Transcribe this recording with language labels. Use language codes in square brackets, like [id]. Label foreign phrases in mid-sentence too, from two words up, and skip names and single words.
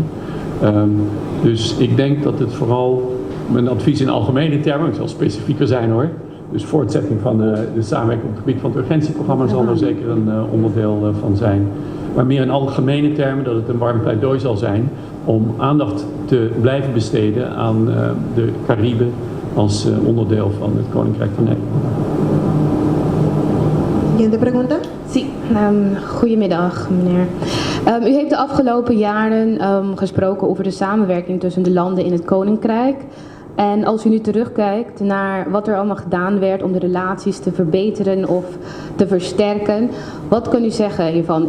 [nl] Dus ik denk dat het vooral, mijn advies in algemene termen, ik zal specifieker zijn hoor, dus voortzetting van de samenwerking op het gebied van het urgentieprogramma zal er zeker een onderdeel van zijn. Maar meer in algemene termen dat het een warm pleidooi zal zijn om aandacht te blijven besteden aan de Cariben als onderdeel van het Koninkrijk van Nederland. [es] Siguiente pregunta. [nl] Sí, goedemiddag meneer. U heeft de afgelopen jaren gesproken over de samenwerking tussen de landen in het Koninkrijk. En als u nu terugkijkt naar wat er allemaal gedaan werd om de relaties te verbeteren of te versterken, wat kunt u zeggen hiervan?